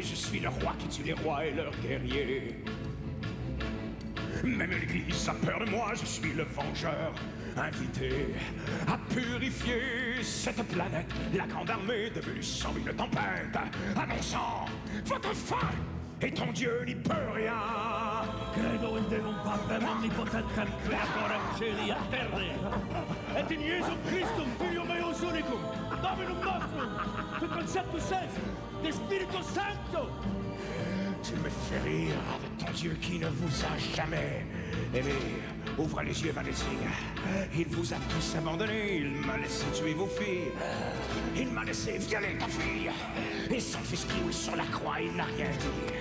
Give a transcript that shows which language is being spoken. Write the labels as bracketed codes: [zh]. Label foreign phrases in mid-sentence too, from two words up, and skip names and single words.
[fr] Je suis le roi qui tue les rois et leurs guerriers. Même l'Église a peur de moi, je suis le vengeur invité à purifier cette planète. La grande armée devenue sans une tempête, annonçant votre fin, et ton Dieu n'y peut rien. [la] Credo il Deum Patrem omnipotentem creatorem celi et terre. Et in Iesum Christum filium eius unicum, Dominum nostrum, tu conceptus est, de Spiritus Sancto. [fr] Tu me fais rire avec ton Dieu qui ne vous a jamais aimé. Ouvre les yeux, Van Helsing. Il vous a tous abandonné. Il m'a laissé tuer vos filles. Il m'a laissé violer ta fille. Et son fils cloué sur la croix, il n'a rien dit.